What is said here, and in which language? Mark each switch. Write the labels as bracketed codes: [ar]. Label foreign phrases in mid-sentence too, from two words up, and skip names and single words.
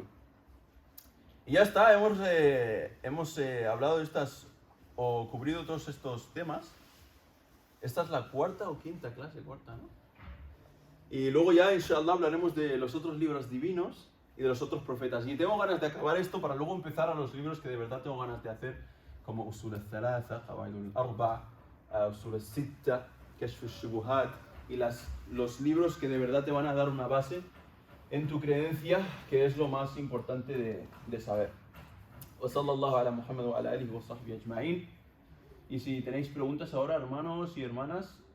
[es] Y ya está, hemos hablado de o cubrido todos estos temas. Esta es la 4ª o 5ª clase, 4ª, ¿no? Y luego ya, inshallah, hablaremos de los otros libros divinos y de los otros profetas. Y tengo ganas de acabar esto para luego empezar a los libros que de verdad tengo ganas de hacer, como Usul al-Thalatha, Qawaid al-Arba', Usul al-Sitta, Kashf al-Shubuhat, y los libros que de verdad te van a dar una base en tu creencia, que es lo más importante de saber. [ar] وصلى الله على محمد وعلى آله وصحبه أجمعين. [es] Y si tenéis preguntas ahora, hermanos y hermanas,